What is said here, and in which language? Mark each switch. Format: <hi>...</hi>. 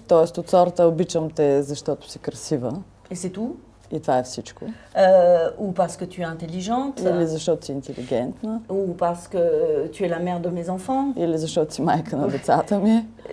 <bg>Тоест от сорта обичам те, защото си красива.</bg> <fr>Et c'est tout.</fr> <bg>И това е всичко.</bg> <fr>Ou parce que tu es intelligente.</fr> <bg>Или защото си интелигентна.</bg> <fr>Ou parce que tu es la mère de mes enfants.</fr> <bg>Или защото си майка на децата ми.</bg>